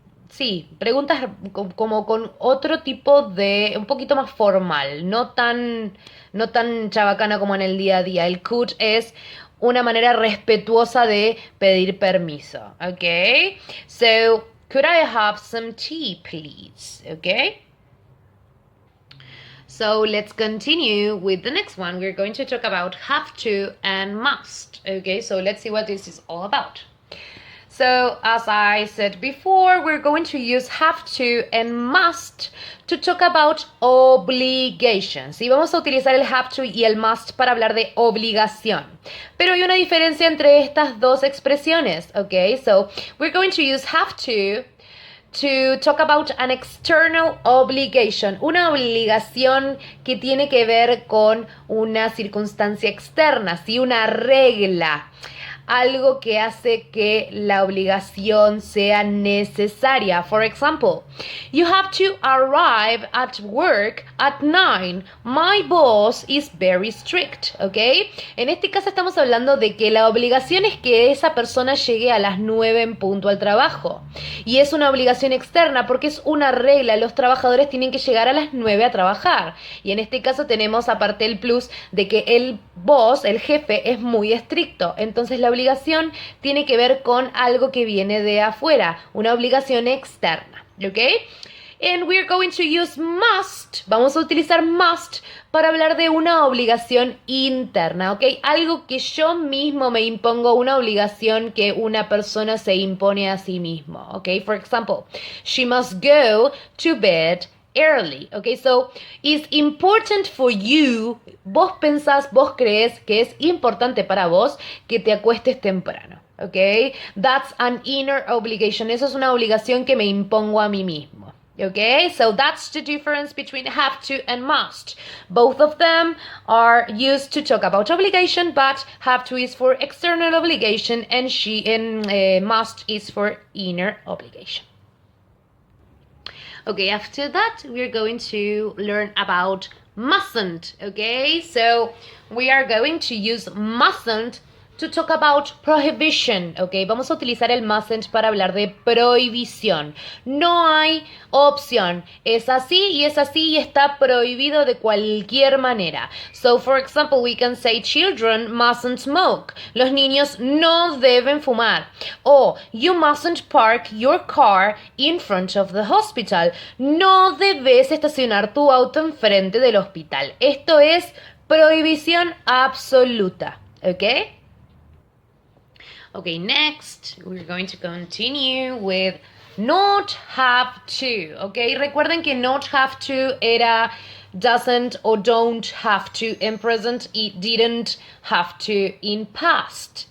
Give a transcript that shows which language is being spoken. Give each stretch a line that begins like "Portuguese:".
Spanish: sí, preguntas como con otro tipo de... un poquito más formal, no tan chabacana como en el día a día. El could es una manera respetuosa de pedir permiso, ¿ok?
English: So, could I have some tea, please? ¿Ok? So let's continue with the next one. We're going to talk about have to and must. Okay, so let's see what this is all about. So as I said before, we're going to use have to and must to talk about obligations.
Spanish: Y vamos a utilizar el have to y el must para hablar de obligación. Pero hay una diferencia entre estas dos expresiones.
English: Okay, so we're going to use have to talk about an external obligation, una obligación que tiene que ver con una circunstancia externa, ¿sí?
Spanish: Una regla, algo que hace que la obligación sea necesaria.
English: For example, you have to arrive at work at 9. My boss is very strict, ¿ok?
Spanish: En este caso estamos hablando de que la obligación es que esa persona llegue a las 9 en punto al trabajo. Y es una obligación externa porque es una regla. Los trabajadores tienen que llegar a las 9 a trabajar. Y en este caso tenemos aparte el plus de que el boss, el jefe, es muy estricto. Entonces la obligación tiene que ver con algo que viene de afuera, una obligación externa, ¿ok? And we're going to use must, vamos a utilizar must para hablar de una obligación interna, ¿ok? Algo que yo mismo me impongo, una obligación que una persona se impone a sí mismo, ¿ok? For example, she must go to bed early, okay? So it's important for you, vos pensás, vos crees que es importante para vos que te acuestes temprano, okay?
English: That's an inner obligation.
Spanish: Eso es una obligación que me impongo a mí mismo.
English: Okay, so that's the difference between have to and must. Both of them are used to talk about obligation, but have to is for external obligation and must is for inner obligation. Okay, after that, we're going to learn about mustn't. Okay, so we are going to use mustn't to talk about prohibition.
Spanish: Okay, vamos a utilizar el mustn't para hablar de prohibición. No hay opción. Es así y es así y está prohibido de cualquier manera.
English: So, for example, we can say children mustn't smoke.
Spanish: Los niños no deben fumar.
English: O you mustn't park your car in front of the hospital.
Spanish: No debes estacionar tu auto enfrente del hospital. Esto es prohibición absoluta.
English: ¿Ok? Okay, next we're going to continue with not have to. Okay, recuerden que not have to era doesn't or don't have to in present y didn't have to in past.